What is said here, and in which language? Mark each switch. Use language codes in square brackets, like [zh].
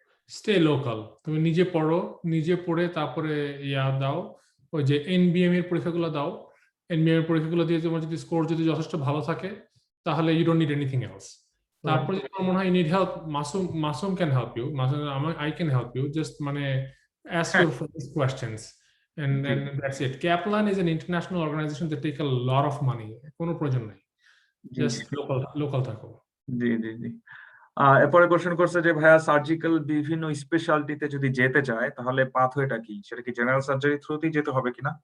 [bn] Stay local, তুমি নিজে পড়ো, নিজে পড়ে তারপরে দাও, ওই যে এনবিএম এর পরীক্ষাগুলো দাও। এনবিএম এর পরীক্ষাগুলো দিয়ে তোমার যদি স্কোর যদি যথেষ্ট ভালো থাকে তাহলে [en] You don't need anything else. [bn] তারপরে যদি তোমার মনে হয় [en] Need help, Masum can help you, I can help you, just মানে ask your questions and that's it. Kaplan is an international organization that take a lot of money. [bn] কোনো প্রয়োজন নাই, just local থাকো। জি জি জি। এরপরে কোশ্চেন করছে যে ভাইয়া সার্জিক্যাল বিভিন্ন স্পেশালিটিতে যদি যেতে চায় তাহলে পাথওয়েটা কি, সেটা কি জেনারেল সার্জারি থ্রুতেই যেতে হবে কিনা?